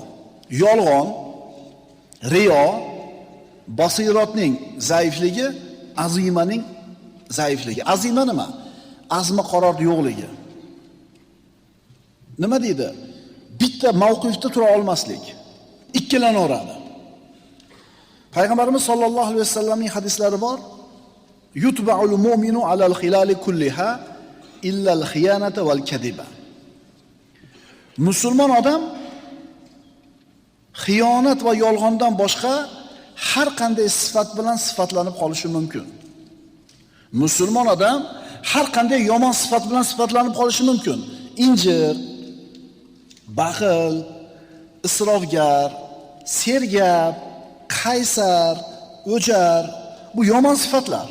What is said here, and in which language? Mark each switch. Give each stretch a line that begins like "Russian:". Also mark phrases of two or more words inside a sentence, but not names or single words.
Uzbek: Yolg'on, riyo, basiratning zaifligi, azimaning zaifligi. Azima nima? Azmi qarorda yo'qligi. Nima deydi? Bitta mavqifda tura olmaslik. Ikkilanaveradi. Payg'ambarimiz
Arabic: صلى الله عليه وسلم
Uzbek: hadislari bor.
Arabic: يطبع المؤمن على الخلال كلها إلا الخيانة والكذب.
Uzbek: Musulmon odam xiyonat va yolg'ondan boshqa har qanday sifat bilan sifatlanib qolishi mumkin. Musulmon odam har qanday yomon sifat bilan sifatlanib qolishi mumkin. Injir, baxil, isrofgar, sergap, qaysar, o'jar, bu yomon sifatlar.